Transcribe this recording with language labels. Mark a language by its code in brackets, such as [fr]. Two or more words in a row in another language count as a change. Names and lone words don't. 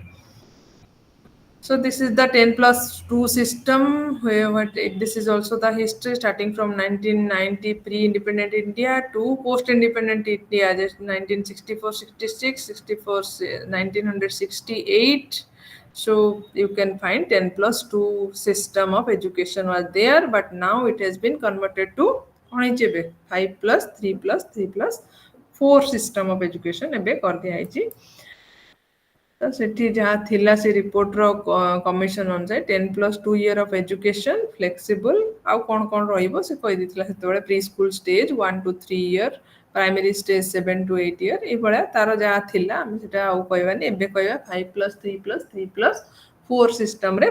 [en] So this is the 10 plus 2 system where this is also the history starting from 1990 pre-independent India to post-independent India, just 1964, 66, 64, 1968. So you can find 10 plus 2 system of education was there, but now it has been converted to 5 plus 3 plus 3 plus 4 system of education [or] ଏବେ କରିଦିଆଯାଇଛି। ତ ସେଠି ଯାହା ଥିଲା ସେ ରିପୋର୍ଟର କମିଶନ ଅନୁଯାୟୀ [en] 10 plus 2 year of education flexible [or] ଆଉ କ'ଣ ରହିବ ସେ କହିଦେଇଥିଲା ସେତେବେଳେ [en] pre school stage 1 to 3 year, primary stage 7 to 8 year, [or] ଏଇଭଳିଆ ତାର ଯାହା ଥିଲା ଆମେ ସେଟା ଆଉ କହିବାନି, ଏବେ କହିବା [en] 5 plus 3 plus 3 plus 4 [or] ସିଷ୍ଟମରେ।